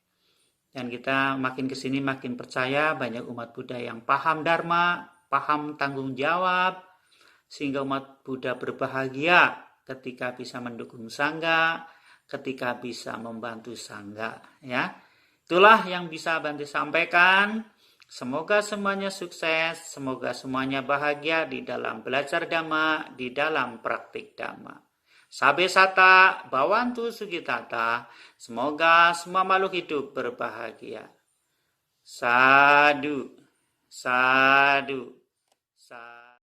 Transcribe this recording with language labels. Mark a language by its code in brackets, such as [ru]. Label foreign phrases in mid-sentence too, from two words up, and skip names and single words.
[id] Dan kita makin kesini makin percaya banyak umat Buddha yang paham dharma, paham tanggung jawab, sehingga umat Buddha berbahagia ketika bisa mendukung sangga, ketika bisa membantu sangga. Ya, itulah yang bisa Bante sampaikan. Semoga semuanya sukses, semoga semuanya bahagia di dalam belajar dhamma, di dalam praktik dhamma. [pi] Sabe sata, bawantu sugitata, [id] semoga semua makhluk hidup berbahagia. [pi] Sadu, sadu, sadu.